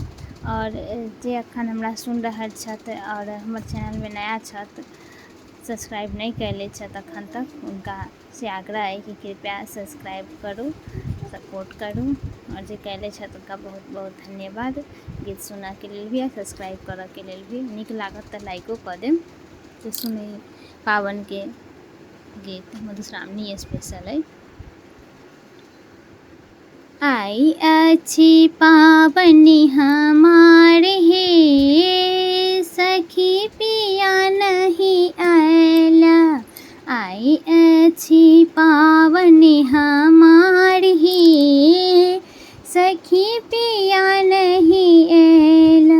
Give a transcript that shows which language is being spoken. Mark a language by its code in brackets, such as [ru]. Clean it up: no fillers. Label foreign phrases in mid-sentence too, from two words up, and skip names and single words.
[mai] और जे अखन हमरा सुनि रहल छथि और हमर चैनलमे नया छथि, सब्सक्राइब नहीं कैले छथि अखन तक, उनका से आग्रह है कि कृपया सब्सक्राइब करू, सपोर्ट करू। और जे कैले छथि उनका बहुत बहुत धन्यवाद। गीत सुनऽके लेल भी और सब्सक्राइब करऽके लेल भी। नीक लागत तऽ लाइको कऽ देब। तो सुनी पावनके गीत मधुश्रावणी स्पेशल है। आई अछि पावनी हमार हे, सखी पिया नहीं आयला। आई अछि पावनी हमार हे, सखी पिया नहीं आयला।